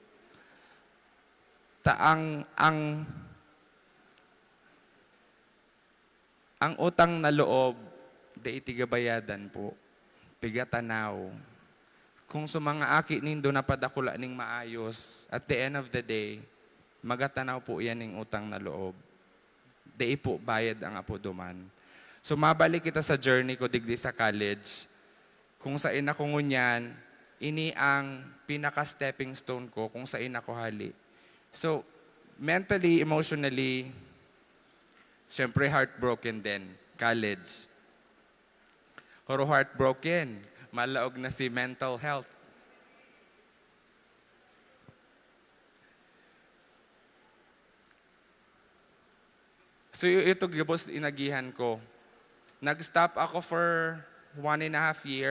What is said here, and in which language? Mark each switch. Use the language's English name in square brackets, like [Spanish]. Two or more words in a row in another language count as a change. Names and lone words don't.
[Bikol] Ang utang na loob, di itigabayadan po, tigatanaw. kung sa mga aki nindo napadakula ning maayos, [English] at the end of the day, [Bikol] magatanaw po yan ning utang na loob. Di po bayad ang apo duman. So mabalik kita sa journey ko digdi sa college. Kung saan ako ngunyan, ini ang pinaka- [English] stepping stone [Bikol] ko kung saan ako hali. [English] So, mentally, emotionally, syempre heartbroken din. College. Pero heartbroken, [Bikol] malaog na si mental health. So, ito gabos inagihan ko. Nag-stop ako [English] for 1.5 years.